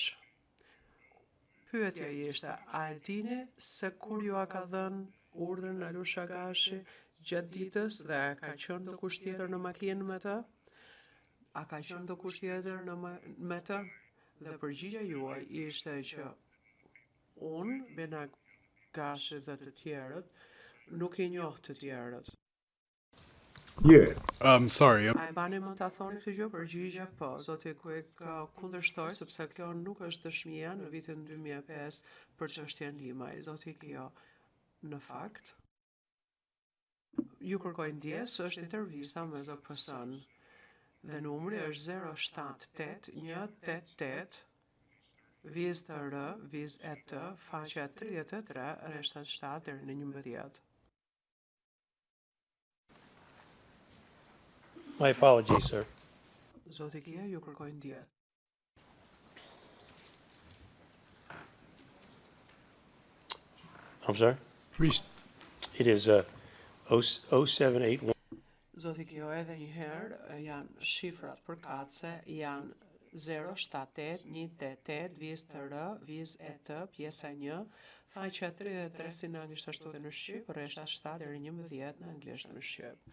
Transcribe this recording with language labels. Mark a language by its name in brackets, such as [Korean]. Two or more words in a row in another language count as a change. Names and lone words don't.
[Albanian] Pyetja ishte, a e dini se kur ju a ka dhënë urdhën Alush Agashi gjatë ditës dhe ka qenë do kush tjetër në makinë me të? A ka qenë do kush tjetër me të? Dhe përgjigja juaj ishte që unë, Benak Gashi dhe të tjerët, nuk I njoh të tjerët. [English] Yeah. Sorry. [Albanian] A e bani mund ta thoni këtë gjë? Përgjigje po. Zoti Quick kundërshtoj sepse kjo nuk është dëshmia në vitin 2005 për çështjen Limaj. Zoti Kio, në fakt, ju kërkoj ndjes është intervista me ZPS-n dhe numri është 078 188 viz të R, viz e T, faqja 33, rreth 77 deri në 11. [English] My apologies, sir. [Albanian] Zoti Kia, ju kërkoj ndjes. [English] I'm sorry? It is 0781. [Albanian] Zoti Kjo, edhe një herë janë shifrat përkatëse, janë 078 188 viz të R, viz e T, pjesa 1, faqja 33 si në anglisht ashtu dhe në shqip, rreth 77 deri në 11 në anglisht në shqip.